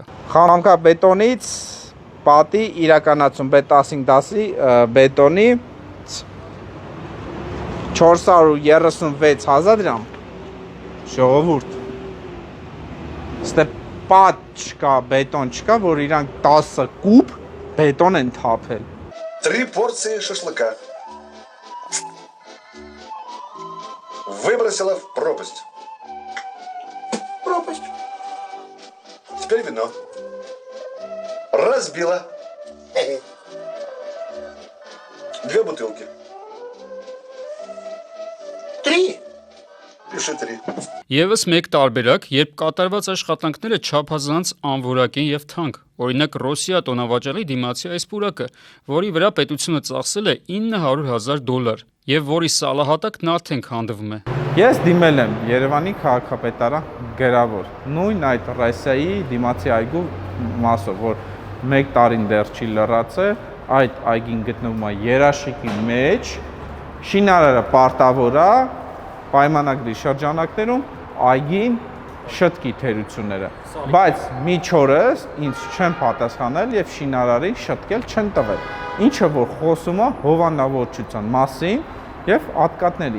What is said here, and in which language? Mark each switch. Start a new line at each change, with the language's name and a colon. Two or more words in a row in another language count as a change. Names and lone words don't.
Armenian: Խամկաբետոնից պատի իրականացում B15-10-ի բետոնի 436,000 դրամ։ Ժողովուրդ։ Ստե պատ չկա, բետոն չկա, որ իրանք 10 կուբ բետոն են թափել։
Russian: 3 порции шашлыка. Выбросила в пропасть. Пропасть. Теперь вино. Разбила. 2 бутылки. 3. Пиши 3.
Armenian: Եվս մեկ տարբերակ, երբ կատարված աշխատանքները չափազանց անորակ են եւ թանկ։ Օրինակ Ռոսիա տոնավաճառի դիմացի այս պուրակը, որի վրա պետությունը ծախսել է $900,000 եւ որի սալահատակն արդեն քանդվում է։ Ես դիմել եմ Երևանի քաղաքապետարան գրավոր, նույն այդ Ռոսիայի դիմացի այգու մասով, որ 1 տարին դեռ չի լրացել, այդ այգին գտնվում է երաշիկի մեջ, շինարարը պարտավոր է պայմանագրի շրջանակներում այգին շտկի թերությունները, բայց միջորս ինձ չեն պատասխանել եւ շինարարին շտկել չեն տվել, ինչը որ խոսում է հովանավորչության մասին եւ ատկատների։